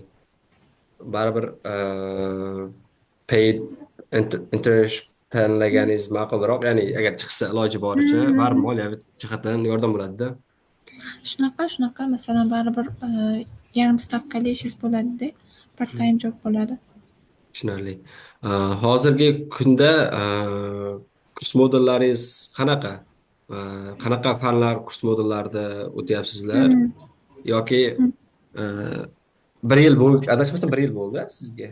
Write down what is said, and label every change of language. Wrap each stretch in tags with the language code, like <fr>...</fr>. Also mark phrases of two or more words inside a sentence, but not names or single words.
<uz>Baribir</uz> <en>paid internship</en> <uz>tanlaganingiz ma'qulroq, ya'ni agar chiqsa iloji boricha baribir moliyaviy jihatdan yordam bo'ladi-da. Shunaqa, masalan, baribir yarim stavkali ishingiz bo'ladi-da,</uz> <en>part time job</en> <uz>bo'ladi. Tushunarli. Hozirgi kunda kurs modullaringiz qanaqa? Qanaqa fanlar kurs modullarida o'tyapsizlar? Yoki 1 yil bo'ldi, adashmasam 1 yil bo'ldi sizga.</uz>